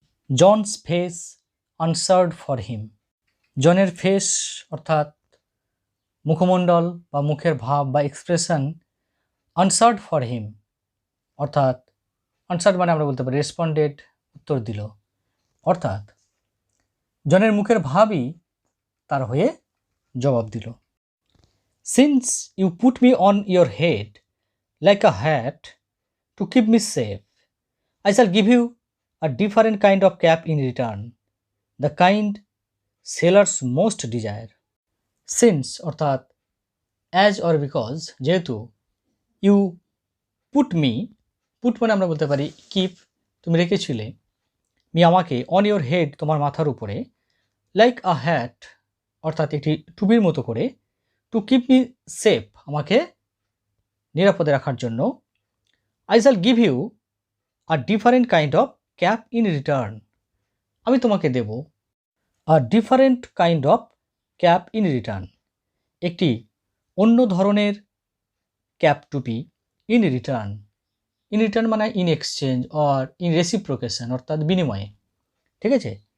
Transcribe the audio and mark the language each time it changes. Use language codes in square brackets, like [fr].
[en] John's face answered for him, [bn] জনের face অর্থাৎ মুখমণ্ডল বা মুখের ভাব বা এক্সপ্রেশন, আনসার্ড ফর হিম অর্থাৎ আনসার্ড মানে আমরা বলতে পারি রেসপন্ডেড, উত্তর দিল, অর্থাৎ জনের মুখের ভাবই তার হয়ে জবাব দিল। [en] Since you put me on your head like a hat to keep me safe, I shall give you a different kind of cap in return, the kind sailors most desire. Since অর্থাৎ as or because, যেহেতু, you put me, put মানে আমরা বলতে পারি keep, [bn] তুমি রেখেছিলে, [en] me আমাকে, on your head [bn] তোমার মাথার উপরে, [en] like a hat [bn] অর্থাৎ একটি টুপির মতো করে, [en] to keep me safe, [bn] আমাকে নিরাপদে রাখার জন্য, [en] I shall give you a different kind of cap in return, [bn] আমি তোমাকে দেব [en] a different kind of cap in return, [bn] একটি অন্য ধরনের ক্যাপ টুপি, ইন রিটার্ন, ইন রিটার্ন মানে ইন এক্সচেঞ্জ অর ইন রেসিপ্রোকেশন, অর্থাৎ বিনিময়ে, ঠিক আছে।